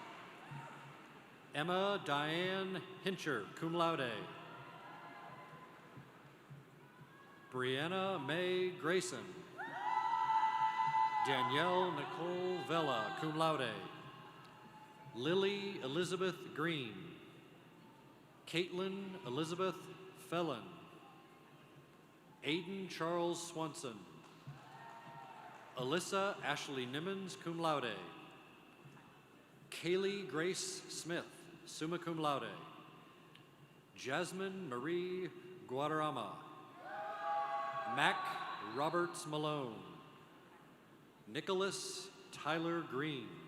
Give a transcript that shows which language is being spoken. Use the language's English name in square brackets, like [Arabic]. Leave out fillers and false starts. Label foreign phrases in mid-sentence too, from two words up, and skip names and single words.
[English] Emma Diane Hincher, [Latin] cum laude. [English] Brianna Mae Grayson. Danielle Nicole Vella, [Latin] cum laude. [English] Lily Elizabeth Green. Caitlin Elizabeth Felon. Aiden Charles Swanson. Alyssa Ashley Nimmons, [Latin] cum laude. [English] Kaylee Grace Smith, [Latin] summa cum laude. [English] Jasmine Marie Guadarrama. Mac Roberts Malone. Nicholas Tyler Green.